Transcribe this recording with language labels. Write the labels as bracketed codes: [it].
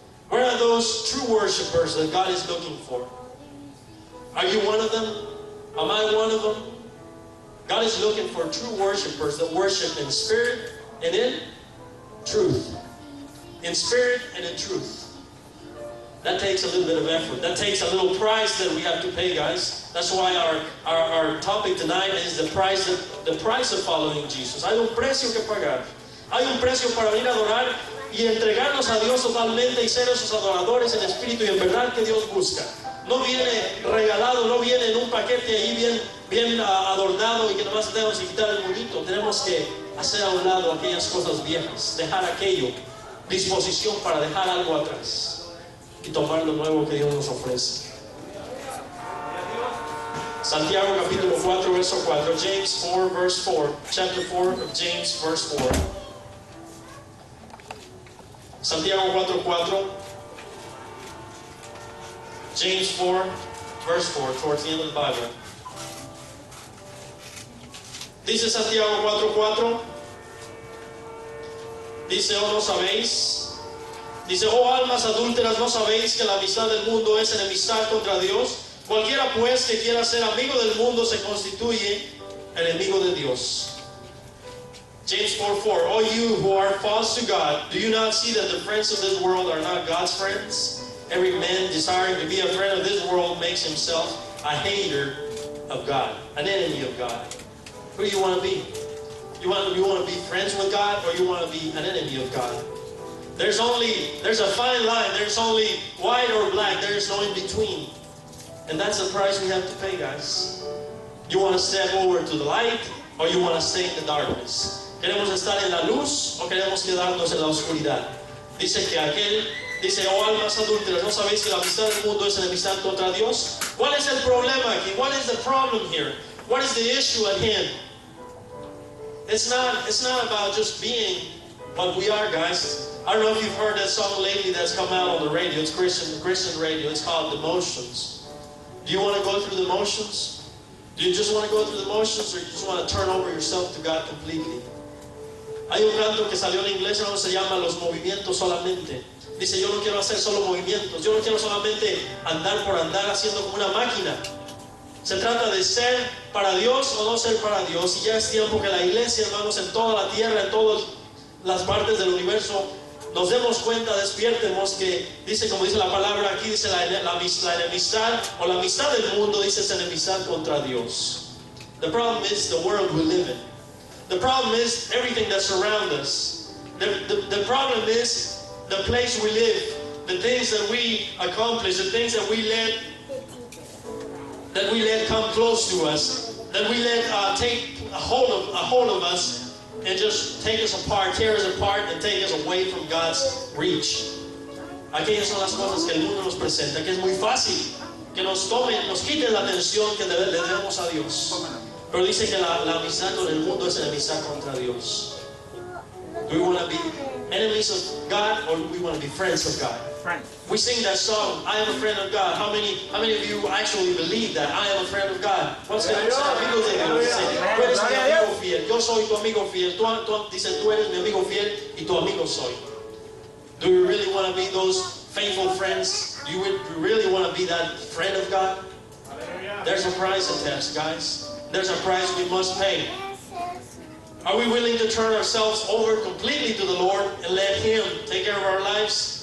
[en] Where are those true worshipers that God is looking for? Are you one of them? Am I one of them? God is looking for true worshipers that worship in spirit and in truth. In spirit and in truth. That takes a little bit of effort. That takes a little price that we have to pay, guys. That's why our topic tonight is the price of following Jesus. [es] Hay un precio que pagar. Hay un precio para venir a adorar y entregarnos a Dios totalmente y ser esos adoradores en espíritu y en verdad que Dios busca. No viene regalado, no viene en un paquete ahí bien adornado y que nomás tenemos que quitar el bonito. Tenemos que hacer a un lado aquellas cosas viejas, dejar aquello, disposición para dejar algo atrás y tomar lo nuevo que Dios nos ofrece. Santiago capítulo 4, verso 4. [en] James 4, verse 4. Chapter 4 of James, verse 4. [es] Santiago 4, 4. [en] James 4, verse 4, towards the end of the Bible. [es] Dice Santiago 4, 4. Dice, ¿o no sabéis? Dice, oh almas adúlteras, ¿no sabéis que la amistad del mundo es enemistad contra Dios? Cualquiera pues que quiera ser amigo del mundo se constituye enemigo de Dios. [en] James 4, 4. O you who are false to God, do you not see that the friends of this world are not God's friends? Every man desiring to be a friend of this world makes himself a hater of God, an enemy of God. Who do you want to be? You want to be friends with God, or you want to be an enemy of God? There's a fine line. There's only white or black. There's no in between. And that's the price we have to pay, guys. You want to step over to the light, or you want to stay in the darkness? [es] ¿Queremos estar en la luz o queremos quedarnos en la oscuridad? Dice, oh almas adúlteras, ¿no sabéis que la amistad del mundo es enemistad contra Dios? ¿Cuál es el problema aquí? [en] What is the problem here? What is the issue at hand? It's not about just being what we are, guys. I don't know if you've heard that song lately that's come out on the radio. It's Christian radio. It's called The Motions. Do you want to go through the motions? Do you just want to go through the motions, or you just want to turn over yourself to God completely? [es] Hay un canto que salió en inglés, no se llama Los Movimientos Solamente. Dice, yo no quiero hacer solo movimientos. Yo no quiero solamente andar por andar haciendo como una máquina. Se trata de ser para Dios o no ser para Dios. Y ya es tiempo que la iglesia, hermanos, en toda la tierra, en todas las partes del universo, nos demos cuenta, despiértemos que, dice, como dice la palabra aquí, dice la enemistad, o la amistad del mundo, dice, es enemistad contra Dios. [en] The problem is the world we live in. The problem is everything that surrounds us. The problem is the place we live, the things that we accomplish, the things that we let come close to us, that we let take a hold of us and just take us apart, tear us apart, and take us away from God's reach. [es] Aquellas son las cosas que el mundo nos presenta, que es muy fácil que nos quiten la atención que le debemos a Dios. Pero dice que la amistad con el mundo es enemistad contra Dios. [en] Do we want to be enemies of God, or do we want to be friends of God? Friends. We sing that song, I am a friend of God. How many of you actually believe that I am a friend of God? [es] ¿Cuántos queremos ser amigos de Dios? Dice, tú eres mi amigo fiel, yo soy tu amigo fiel. Dice, tú eres mi amigo fiel y tu amigo soy. [en] Do we really want to be those faithful friends? Do you really want to be that friend of God? There's a price attached, guys. There's a price we must pay. Are we willing to turn ourselves over completely to the Lord and let Him take care of our lives?